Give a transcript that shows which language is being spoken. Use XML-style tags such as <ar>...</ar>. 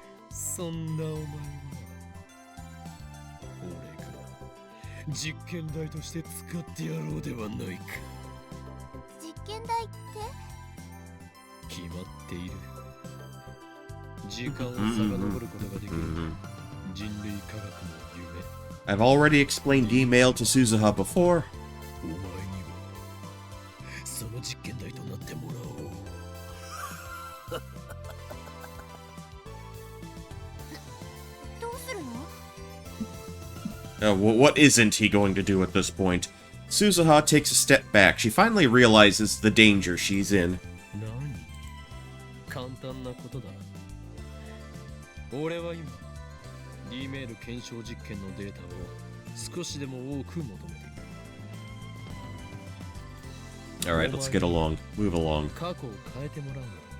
<ja>そんなお前は俺が実験台として使ってやろうではないか。実験台って決まっている。時間を遡ることができる人類科学の夢。</ja> <en>I've already explained email to Suzuha before.</en> <ja>お前にはその実験台となってもらおう。どうするの？</ja> <en>What isn't he going to do at this point? Suzuha takes a step back. She finally realizes the danger she's in.</en> <ja>何？簡単なことだ。俺は今、D メール検証実験のデータを少しでも多く求めている。</ja> <en>Alright, let's get along. Move along.</en> <ja>過去を変えてもらうのだ。</ja>